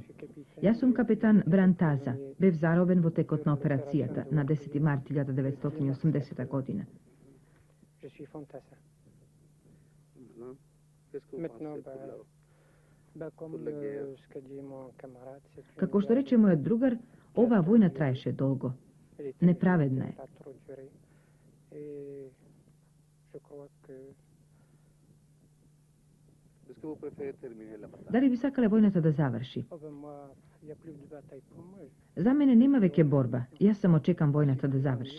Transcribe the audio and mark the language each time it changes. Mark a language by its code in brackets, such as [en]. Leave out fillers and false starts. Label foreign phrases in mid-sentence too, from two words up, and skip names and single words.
[mk] Јас сум капетан Брантаза, бев заробен во текот на операцијата на 10 март 1980 година. [fr] Je suis fantassin. Qu'est-ce que vous Maintenant, pensez comme pour la guerre? ce qu'a dit mon camarade, c'est une [mk] Како што [fr] guerre [mk] рече мој другар, ова војна траеше долго. [fr] elle était [mk] Неправедна е. [fr] pas trop durée. Et je crois que Est-ce que vous préférez terminer la bataille? [mk] Да ли би сакале војната да заврши? [fr] moi, il n'y a plus de bataille pour moi. [mk] За мене нема веќе борба. Ја само чекам војната да заврши.